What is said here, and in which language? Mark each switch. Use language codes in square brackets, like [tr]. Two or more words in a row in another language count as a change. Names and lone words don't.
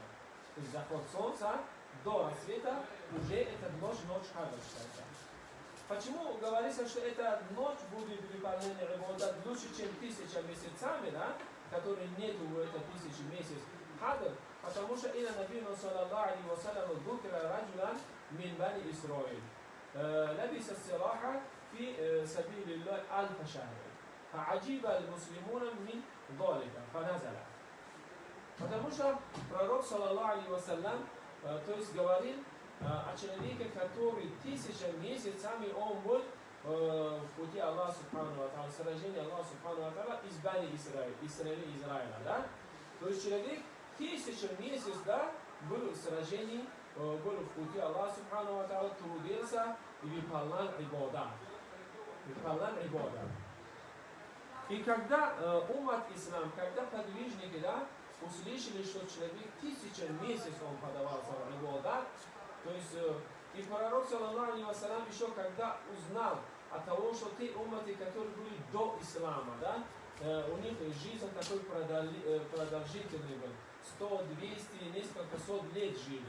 [ru] То есть заход солнца до рассвета уже эта ночь Кадр считается. Почему говорится, что эта ночь будет выполнение ибадат лучше, чем 1000 месяцами, да? Которые нету в это 1000 месяц Кадр? Потому что [ar] إلى النبي صلى الله عليه وسلم ذكر رجلا من بني إسرائيل لبس السراح في سبيل الله 1000 شهر فعجب المسلمون من ذلك فنزل. [ru] Потому что пророк [ar] صلى الله عليه وسلم, [ru] то есть говорил о человеке, который 1000 месяцами он был в пути Аллаха [ar] سبحانه وتعالى, [ru] сражение Аллаха [ar] سبحانه وتعالى [ru] из Бани Израиля, да? То есть человек 1000 месяцев, да, был в сражении, был в пути Аллаха [ar] سبحانه وتعالى, [ru] трудился и выполнял ибадат. И когда уммат ислам, когда подвижники, да, услышали, что человек 1000 месяцев он подавался в ибадат, то есть и пророк [ar] صلى الله عليه وسلم [ru] еще когда узнал от того, что те умматы, которые были до ислама, да, у них жизнь такой продолжительный был, 100, 200, несколько сот лет жили.